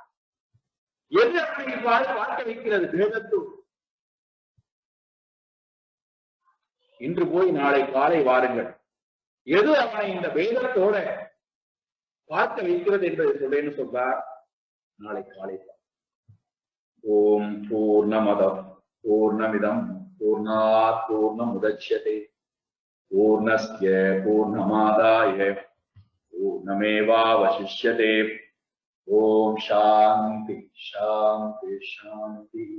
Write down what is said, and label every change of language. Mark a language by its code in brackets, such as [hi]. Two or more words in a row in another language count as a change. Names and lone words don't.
[ta] எது அப்படி பார்க்க வைக்கிறது? வேதத்து. இன்று போய் நாளை காலை வாருங்கள், எது அவனை இந்த வேதத்தோட பார்க்க வைக்கிறது என்பதை சொல்றேன்னு சொல்றார். நாளை காலை. [sa] ॐ पूर्णमदः पूर्णमिदं पूर्णात् पूर्णमुदच्यते पूर्णस्य पूर्णमादाय पूर्णमेवावशिष्यते. ॐ शान्तिः शान्तिः शान्तिः.